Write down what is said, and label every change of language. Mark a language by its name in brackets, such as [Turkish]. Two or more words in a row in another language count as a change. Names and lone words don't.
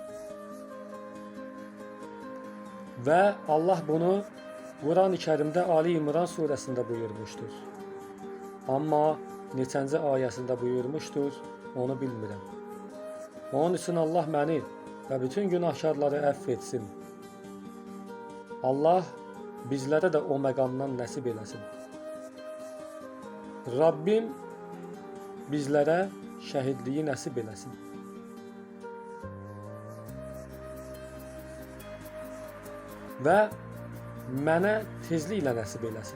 [Turkish] Ve Allah bunu Kur'an-ı Kerim'de Ali İmran suresinde buyurmuştur. [Azerbaijani] Ama neçənci ayəsində buyurmuştur, onu bilmirəm. Onun için Allah məni ve bütün günahkarları əff etsin. Allah bizlere de o məqamdan nəsib eləsin. Rabbim bizlere şəhidliyi nəsib eləsin. Və mənə tezliklə nəsib eləsin.